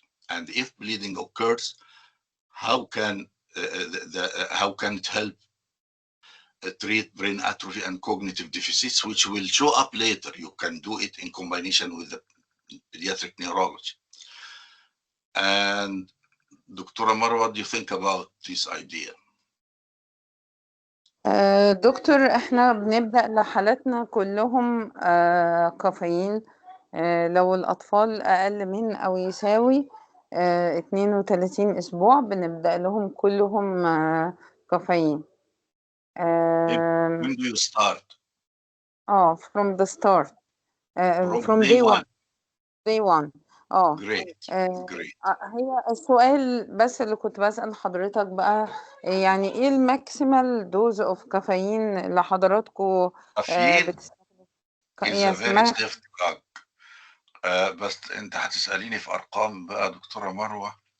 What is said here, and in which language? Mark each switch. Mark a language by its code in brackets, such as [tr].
[en] And if bleeding occurs, how can it help treat brain atrophy and cognitive deficits, which will show up later. You can do it in combination with the pediatric neurology. And Dr. Amar, what do you think about this idea? [ar] دكتور احنا بنبدأ لحالاتنا كلهم كافيين. لو الأطفال أقل من أو يساوي 32 أسبوع بنبدأ لهم كلهم كافيين. [en] When do you start? From the start. From day one. Day one. Great. [ar] هي السؤال بس اللي كنت بسأل حضرتك بقى، يعني ايه الماكسيمال دوز اوف كافيين اللي حضراتكم بتستخدموا؟ [en] is a very safe drug. [ar] بس انت هتسأليني في ارقام بقى دكتورة مروة.